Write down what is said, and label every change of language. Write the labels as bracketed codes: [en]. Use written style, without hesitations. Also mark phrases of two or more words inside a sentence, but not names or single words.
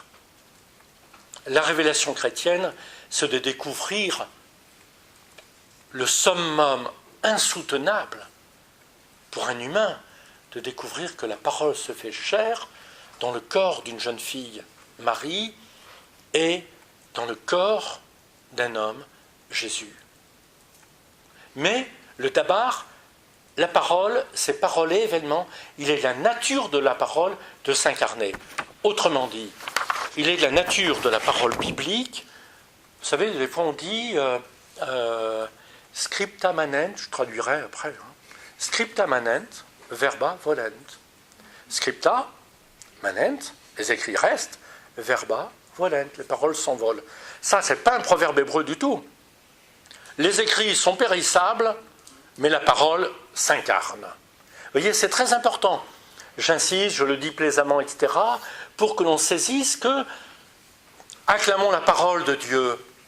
[fr] La révélation chrétienne, c'est de découvrir le summum insoutenable pour un humain, de découvrir que la parole se fait chair dans le corps d'une jeune fille, Marie, et dans le corps d'un homme, Jésus. Mais le dabar, la parole, c'est parole et événement, il est de la nature de la parole de s'incarner. Autrement dit, il est de la nature de la parole biblique. Vous savez, des fois on dit [la] scripta manent, [fr] je traduirai après, [la] scripta manent, verba volent. Scripta manent, [fr] les écrits restent, [la] verba volent, [fr] les paroles s'envolent. Ça, c'est pas un proverbe hébreu du tout. Les écrits sont périssables, mais la parole s'incarne. Vous voyez, c'est très important. J'insiste, je le dis plaisamment, etc., pour que l'on saisisse que acclamons la parole de Dieu.